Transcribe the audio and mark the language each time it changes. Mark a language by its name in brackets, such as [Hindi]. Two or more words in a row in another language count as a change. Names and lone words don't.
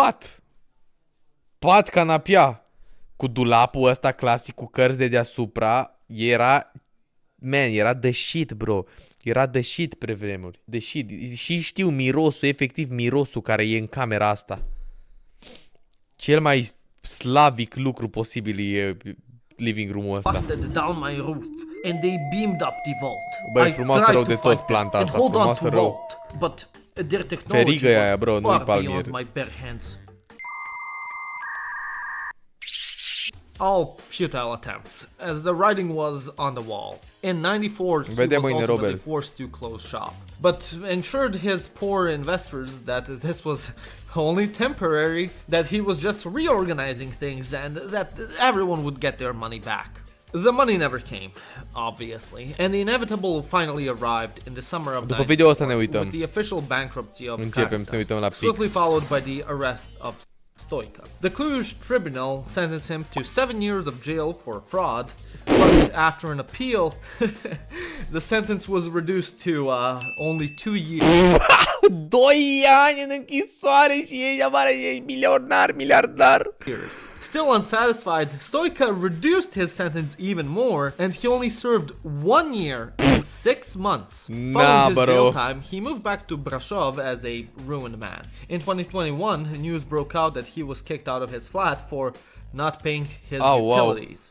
[Romanian] Pat canapia cu dulapul ăsta clasic cu cărți de deasupra, era [English] the shit, [Romanian] bro. Era [English] the shit [Romanian] pe vremuri. [English] The shit. [Romanian] Și știu mirosul, efectiv mirosul care e în camera asta. Cel mai slavic lucru posibil e [English] living room- [Romanian] ul ăsta. [English] Busted down my roof, and they beamed up the vault. [Romanian] Băi, [English] I [Romanian] frumoasă [English] tried [Romanian] rău [English] to [Romanian] de tot [English] fight [Romanian] planta [English] them [Romanian] asta, [English] and hold on [Romanian] frumoasă [English] to [Romanian] rău. [English] vault, but their technology [Romanian] Ferigă e aia, [English] was [Romanian] bro, nu-i [English] far [Romanian] palmier. [English] beyond my bare hands. All futile attempts, as the writing was on the wall. In 94, he [Romanian] Vedem [English] was [Romanian] mâine, [English] ultimately [Romanian] Robert. [English] forced to close shop, but ensured his poor investors that this was only temporary, that he was just reorganizing things, and that everyone would get their money back. The money never came, obviously, and the inevitable finally arrived in the summer of [Romanian] După video ăsta ne [English] 94, [Romanian] uităm. [English] with the official bankruptcy of [Romanian] Începem să ne [English] Caritas, [Romanian] uităm la pic. [English] swiftly followed by the arrest of Stoica. The Cluj tribunal sentenced him to 7 years of jail for fraud, but after an appeal, the sentence was reduced to only 2 years. [Romanian] 2 ani în închisoare și ești afară, ești miliardar. [English] Still unsatisfied, Stoica reduced his sentence even more, and he only served 1 year and 6 months. Following his [Romanian] bro. [English] jail time, he moved back to Brasov as a ruined man. In 2021, news broke out that he was kicked out of his flat for not paying his utilities.